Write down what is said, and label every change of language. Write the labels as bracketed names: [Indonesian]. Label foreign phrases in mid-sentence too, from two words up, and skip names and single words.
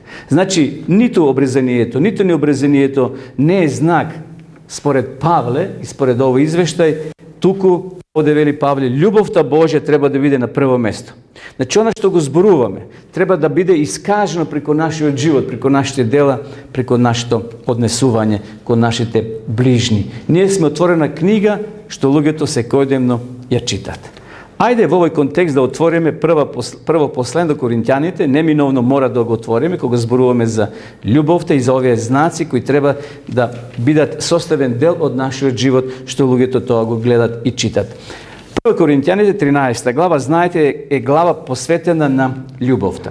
[Macedonian] Значи, ниту обрезанието, ниту необрезанието не е знак според Павле и според овој извештај, туку овде вели Павле, љубовта Божја треба да биде на прво место. Значи, она што го зборуваме, треба да биде искажено преку нашиот живот, преку нашите дела, преку нашето однесување кон нашите ближни. Ние сме отворена книга што луѓето секојдневно ја читат. Ajde v ovoj kontekst da otvoриме прво послание до Коринтјаните, неминовно мора да го отвориме кога зборуваме за љубовта и за овие знаци кои треба да бидат составен дел од нашиот живот, што луѓето тоа го гледат и читат. 1 Коринтјаните 13 глава, знаете, е глава посветена на љубовта.